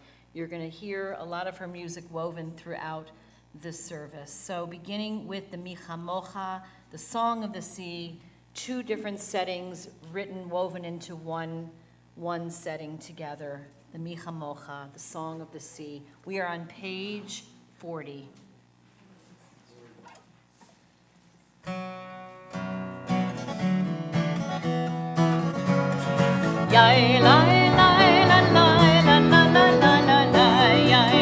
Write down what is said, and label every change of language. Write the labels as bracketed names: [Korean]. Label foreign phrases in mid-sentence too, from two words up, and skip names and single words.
[English] You're going to hear a lot of her music woven throughout this service. So beginning with the Michamocha, the Song of the Sea, 2 different settings written, woven into one setting together. The Michamocha, the Song of the Sea. We are on page 40. Yai lai lai la lai la la la la la la yai